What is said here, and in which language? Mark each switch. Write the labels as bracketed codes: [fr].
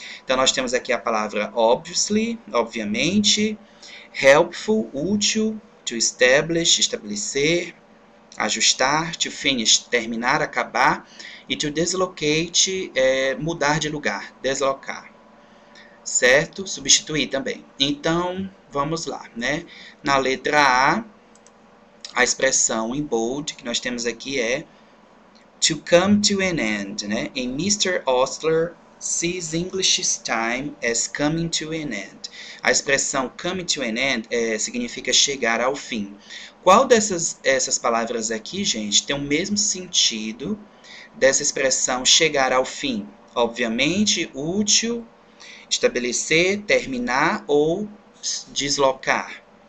[pt] Então, nós temos aqui a palavra obviously, obviamente, helpful, útil, to establish, estabelecer, ajustar, to finish, terminar, acabar, e to dislocate, mudar de lugar, deslocar, certo? Substituir também. Então, vamos lá, né? Na letra a expressão em bold que nós temos aqui é [en] to come to an end, [pt] né? Em Mr. [en] Ostler sees English's time as coming to an end. [pt] A expressão [en] coming to an end [pt] significa chegar ao fim. Qual essas palavras aqui, gente, tem o mesmo sentido dessa expressão chegar ao fim? Obviamente, útil, estabelecer, terminar ou deslocar.